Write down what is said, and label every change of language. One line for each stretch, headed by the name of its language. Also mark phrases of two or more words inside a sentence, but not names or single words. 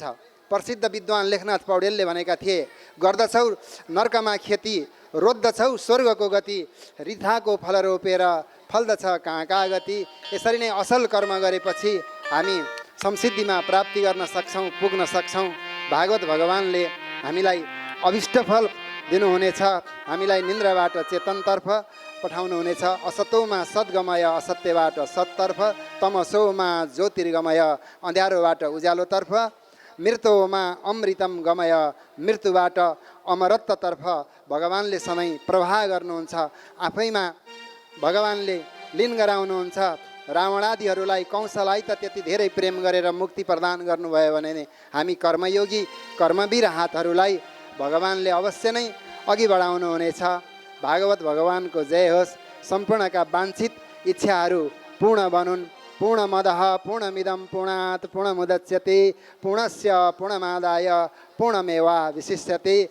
Nepali: प्रसिद्ध विद्वान लेखनाथ पौडेलले भनेका थिए, गर्दछौ नर्कमा खेती रोज्दछौ स्वर्गको गति रिथाको फल रोपेर फल्दछ कहाँ कहाँ गति। यसरी नै असल कर्म गरेपछि हामी संसिद्धिमा प्राप्ति गर्न सक्छौँ, पुग्न सक्छौँ। भागवत भगवान्ले हामीलाई अभिष्ट फल दिनुहुनेछ, हामीलाई निन्द्राबाट चेतनतर्फ पठाउनुहुनेछ।
Sanskrit: असतोमा सद्गमय
Nepali: असत्यबाट सत्तर्फ,
Sanskrit: तमसोमा ज्योतिर्गमय
Nepali: अँध्यारोबाट उज्यालोतर्फ,
Sanskrit: मृत्युमा अमृतम गमय
Nepali: मृत्युबाट अमरत्वतर्फ भगवान्ले सधैँ प्रवाह गर्नुहुन्छ। आफैमा भगवान्ले लीन गराउनुहुन्छ। रावणादिहरूलाई, कंसलाई त त्यति धेरै प्रेम गरेर मुक्ति प्रदान गर्नुभयो भने हामी कर्मयोगी कर्मवीर हातहरूलाई भगवान्ले अवश्य नै अघि बढाउनुहुनेछ। भागवत भगवानको जय होस्। सम्पूर्णका वाञ्छित इच्छाहरू पूर्ण बनुन्।
Sanskrit: पूर्णमदः पूर्णमिदं पूर्णात् पूर्णमुदच्यते पूर्णस्य पूर्णमादाय पूर्णमेवावशिष्यते।